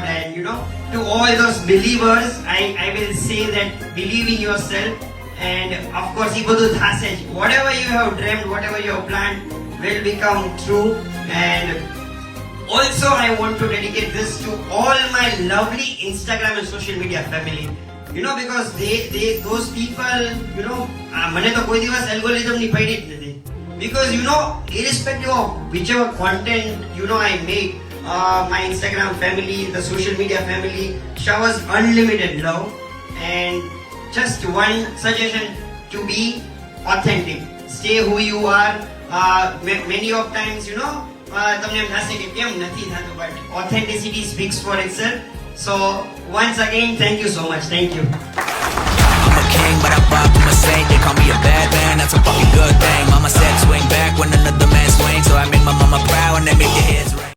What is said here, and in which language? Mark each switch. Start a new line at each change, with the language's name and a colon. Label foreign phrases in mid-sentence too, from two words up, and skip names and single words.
English: And you know, to all those believers, I will say that believe in yourself, and of course whatever you have dreamed, whatever you have planned will become true. And also I want to dedicate this to all my lovely Instagram and social media family. You know, because those people, you know,
Gujarati: મને તો કોઈ દિવસ algorithm ની પડી જ નથી.
English: Because you know, irrespective of whichever content, you know, I make, my Instagram family, the social media family showers unlimited love. And just one suggestion, to be authentic, stay who you are. Many of times, you know,
Gujarati: તમને એમ થશે કે કેમ નથી થતું,
English: but authenticity speaks for itself. So once again, thank you so much. Thank you. I'm a king, but I pop, I'm a saint. They call me a bad man, that's a fucking good thing. Mama said swing back when another man swings, so I make my mama proud and they make their heads ring.